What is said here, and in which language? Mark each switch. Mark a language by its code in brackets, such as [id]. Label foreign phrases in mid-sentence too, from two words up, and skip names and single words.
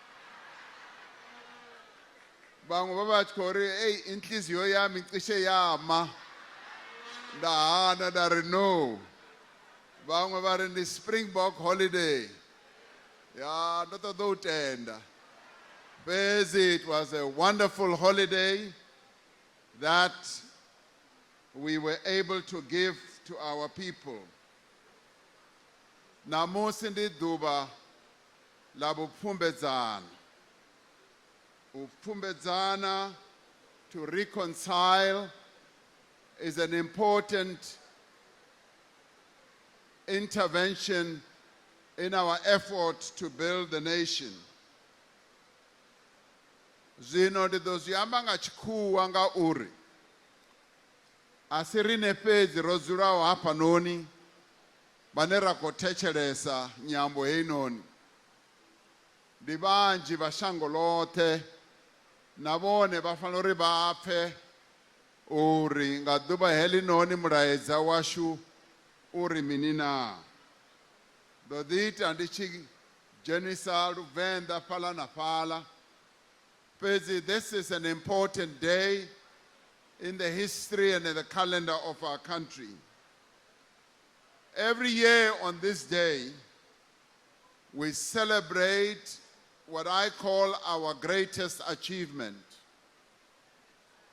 [ve] Vhaṅwe vha vha tshi khou ri [zu] inhliziyo yami cishe yama [ve] nda hana nda ri no. Vhaṅwe vha ri ndi [en] Springbok holiday. [ve] Ya ndo ṱoḓa u tenda. [en] Fhedzi it was a wonderful holiday that we were able to give to our people. [ve] Namusi ndi ḓuvha ḽa vhupfhumbedzana. Upfhumbedzana, [en] to reconcile, is an important intervention in our effort to build the nation. [ve] Zwino ndi ḓo zwi amba nga tshikhuwa nga uri a si riṋe fhedzi ro dzulaho hafhanoni vhane ra khou thetshelesa nyambo heinoni. Ndi vhanzhi vha shango ḽoṱhe na vhone vha fanela uri vha pfhe uri nga ḓuvha heḽinoni mulaedza washu uri mini na. Ḓo ḓi ita ndi tshi dzhenisa Luvenḓa fhaḽa na fhaḽa. [en] Fhedzi this is an important day in the history and in the calendar of our country. Every year on this day, we celebrate what I call our greatest achievement.